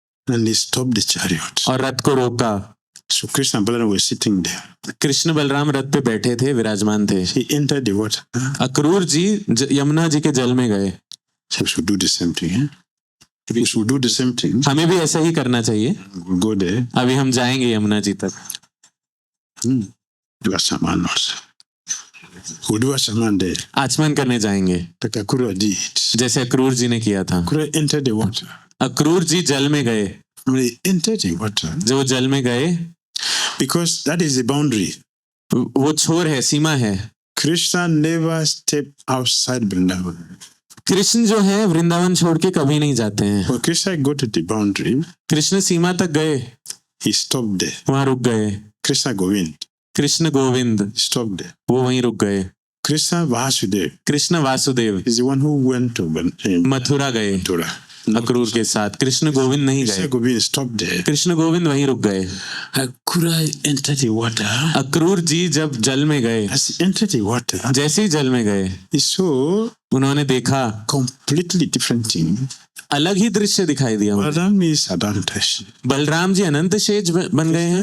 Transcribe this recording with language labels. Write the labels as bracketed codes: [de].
[en] and he stopped the chariot. [hi] और रथ को रोका। [en] So Krishna and Balaram were sitting there. [hi] Krishna Balram रथ पे बैठे थे, विराजमान थे। [en] He entered the water. [hi] Akrur जी यमुना जी के जल में गए। [en] So we should do the same thing. Eh? We should do the same thing. [hi] हमें भी ऐसा ही करना चाहिए। [en] We'll go there. [hi] अभी हम जाएंगे यमुना जी तक। [en] Do a shaman also. We'll do a shaman there. [hi] आचमन करने जाएंगे, [en] Like Akura did. [hi] जैसे अक्रूर जी ने किया था। [en] Akura entered the water. [hi] Akrur जी जल में गए, [en] They entered in water [hi] जो जल में गए, [en] because that is the boundary. [hi] वो छोर है, सीमा है। [en] Krishna never stepped outside Vrindavan. [hi] Krishna जो है वृंदावन छोड़ के कभी नहीं जाते हैं। [en] When Krishna got to the boundary, [hi] Krishna सीमा तक गए, [en] he stopped there. [hi] वहां रुक गए। [en] Krishna Govind [hi] Krishna Govind, [en] stopped there. [hi] वो वहीं रुक गए। [en] Krishna Vasudev [hi] Krishna Vasudev [en] is the one who went to [hi] Mathura गए [en] Mathura. [hi] अक्रूर के साथ। कृष्ण गोविंद नहीं [en] Krishna [hi] गए, [en] Govind stopped there. [hi] Krishna Govind वहीं रुक गए। [en] Akrura entered the water. [hi] Akrur जी जब जल में गए, [en] As he entered the water, [hi] जैसे ही जल में गए, [en] he saw [hi] उन्होंने देखा [en] completely different thing. [hi] अलग ही दृश्य दिखाई दिया उन्हें। [en] Balaram is Adantash. [hi] Balram ji अनंत शेष बन गए हैं,